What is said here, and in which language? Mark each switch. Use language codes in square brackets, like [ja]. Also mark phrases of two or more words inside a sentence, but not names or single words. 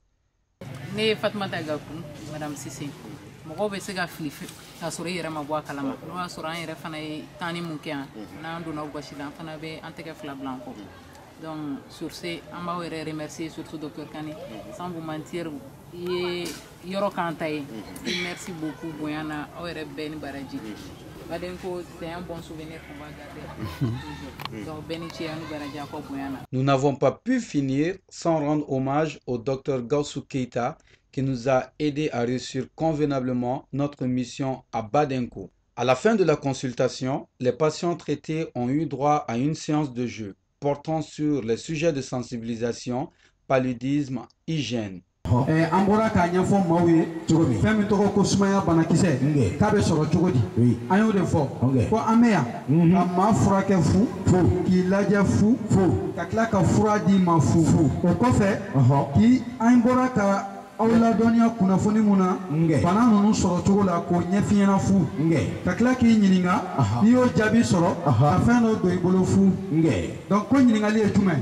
[bm] Ne Fatmata Gakou, Madame Cissé. Mɔgɔw bɛ se ka fili k'a sɔrɔ i yɛrɛ ma bɔ a kalama n'o y'a sɔrɔ an yɛrɛ fana ye tanni mun kɛ yan n'an donna gasi la an fana bɛ an tɛgɛ fila bila an kɔ [fr] donc sur ce [bm] an b'aw yɛrɛ [fr] remercier surtout docteur Kani sans vous mentir [bm] i ye yɔrɔ k'an ta ye [fr] merci beaucoup [bm] bonya na aw yɛrɛ bɛɛ ni baraji Badenko [fr] c'est un bon souvenir qu'on va garder donc [bm] bɛɛ ni ce an ni baraji a kɔ bonya na. [fr] Nous n'avons pas pu finir sans rendre hommage au docteur Gaussou Keita qui nous a aidé à réussir convenablement notre mission à Badenko. À la fin de la consultation, les patients traités ont eu droit à une séance de jeu portant sur les sujets de sensibilisation, paludisme, hygiène. [bm] An bɔra k'a ɲɛfɔ maaw ye fɛn min tɔgɔ ko sumaya banakisɛ k'a bɛ sɔrɔ cogo di an y'o de fɔ ko an bɛ yan ka maa furakɛ fu k'i lajɛ fu ka tila ka fura d'i ma fu o kɔfɛ an bɔra ka aw ladɔnniya kunnafoni mun na bana ninnu sɔrɔ cogo la k'o ɲɛf'i ɲɛna fu ka tila k'i ɲininka n'i y'o jaabi sɔrɔ ka fɛn dɔ don i bolo fu donc ko ɲininkali ye jumɛn